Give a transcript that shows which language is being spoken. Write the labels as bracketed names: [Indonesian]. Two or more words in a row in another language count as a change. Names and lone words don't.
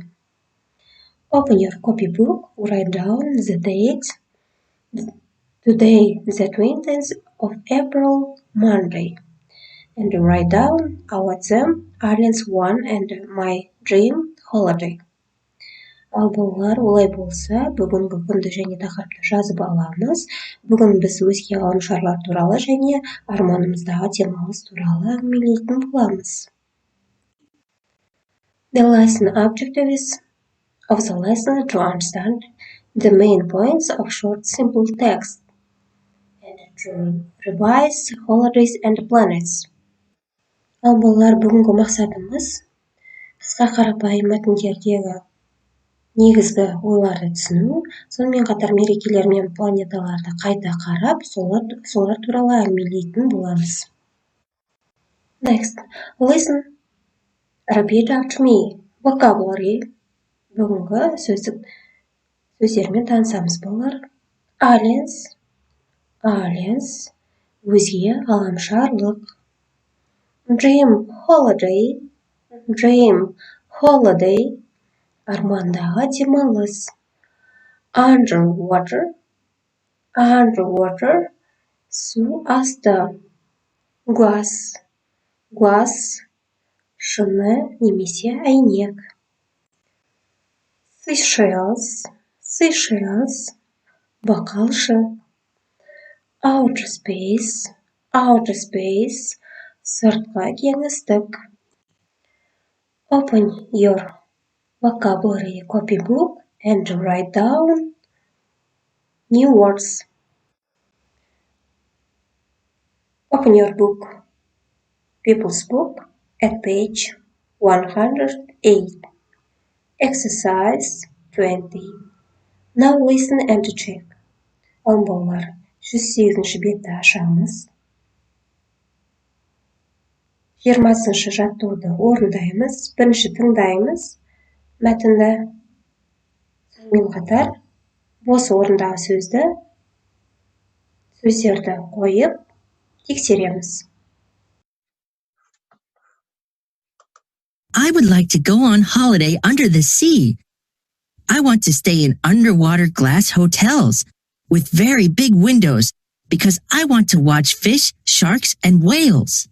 [English] Open your copybook, write down the date. Today, the 20th of April, Monday. And write down our theme, Aliens 1 and my dream holiday. [Kazakh] Ал балалар, олай болса, бүгінгі күнді және тақырыпты жазып аламыз. Бүгін біз өзге ғаламшарлар туралы және арманымыздағы демалыс туралы әңгімелейтін боламыз. [English] The lesson objectives of the lesson to understand the main points of short simple text and to revise holidays and planets. [Kazakh] Ал балалар, бүгінгі мақсатымыз қысқа қарапайым мәтіндердегі негізгі ойларды түсіну, сонымен қатар мерекелер мен планеталарды қайта қарап, солар туралы әңгімелейтін боламыз. [English] Next, listen. Repeat after me. Vocabulary. [Kazakh] Бүгінгі сөздермен танысамыз балалар. Aliens, өзге ғаламшарлық. [English] Dream holiday, [Kazakh] армандағы демалыс. Underwater, су асты. Glass, шыны немесе әйнек. Seashells, бақалшы. [English] Outer space, [Kazakh] сыртқы кеңістік. [English] Open your vocabulary copybook and write down new words. Open your book, People's Book, at page 108. Exercise 20. Now listen and check. [Kazakh] Ал балалар, 108-ші бетті ашамыз. 20-ші жаттығуды орындаймыз, бірінші тыңдаймыз. Мәтінді сонымен қатар бос орындағы сөздерді қойып тексереміз. [English] I would like to go on holiday under the sea. I want to stay in underwater glass hotels with very big windows because I want to watch fish, sharks, and whales.